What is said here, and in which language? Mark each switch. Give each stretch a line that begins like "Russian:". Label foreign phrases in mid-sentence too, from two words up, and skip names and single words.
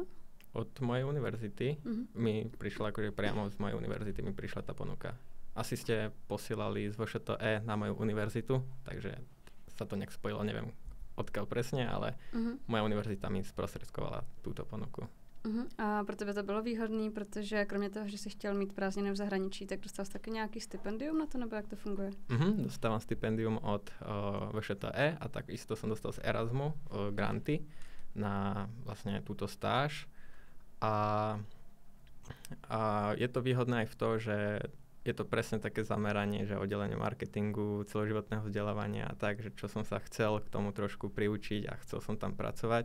Slovak: Od mojej univerzity mi prišla, akože priamo z mojej univerzity mi prišla tá ponuka. Asi ste posielali z VŠTE na moju univerzitu, takže sa to nejak spojilo, neviem odkiaľ presne, ale moja univerzita mi sprostredkovala túto ponuku.
Czech: A pro tebe to bylo výhodné, protože kromě toho, že jsi chtěl mít prázdniny v zahraničí, tak dostal jsi taky nějaký stipendium na to, nebo jak to funguje?
Slovak: Dostávam stipendium od VŠTE a takisto som dostal z Erasmu granty na vlastne túto stáž. A je to výhodné aj v to, že je to presne také zameranie, že oddelenie marketingu, celoživotného vzdelávania a tak, že čo som sa chcel k tomu trošku priučiť a chcel som tam pracovať.